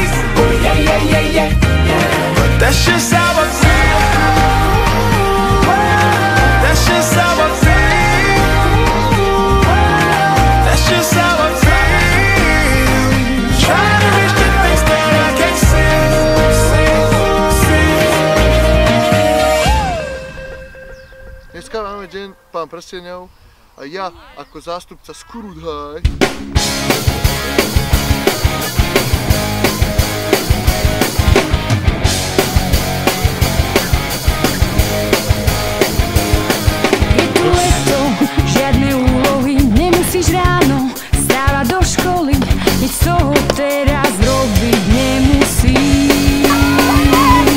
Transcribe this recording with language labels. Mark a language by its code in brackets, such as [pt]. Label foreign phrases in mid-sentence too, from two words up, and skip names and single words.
[en] Oh yeah, yeah, yeah, yeah, yeah. But that's just how I feel. That's just how I feel. That's just how I feel. Trying to reach the things that I can't see. [sk] Dneska máme deň Pán prsteňov a ja ako zástupca Skrudhaj je tu leto, žiadne úlohy, nemusíš ráno stávať do školy, nič z toho teraz robiť nemusíš.